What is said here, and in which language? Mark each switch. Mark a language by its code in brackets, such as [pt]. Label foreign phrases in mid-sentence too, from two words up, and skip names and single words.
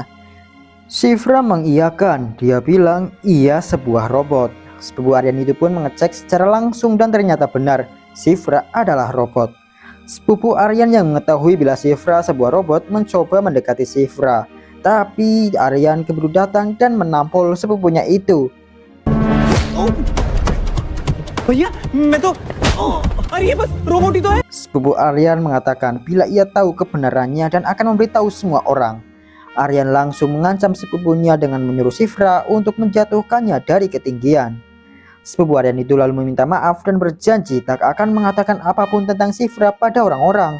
[id] Shifra mengiyakan, dia bilang ia sebuah robot. Sepupu Aryan itu pun mengecek secara langsung dan ternyata benar, Shifra adalah robot. Sepupu Aryan yang mengetahui bila Shifra sebuah robot mencoba mendekati Shifra. Tapi Aryan keburu datang dan menampol sepupunya itu. [hi] भैया मैं तो अरे ये बस रोबोट ही तो है। [id] Sepupu Aryan mengatakan bila ia tahu kebenarannya dan akan memberitahu semua orang. Aryan langsung mengancam sepupunya dengan menyuruh Shifra untuk menjatuhkannya dari ketinggian. Sepupu Aryan itu lalu meminta maaf dan berjanji tak akan mengatakan apapun tentang Shifra pada orang-orang.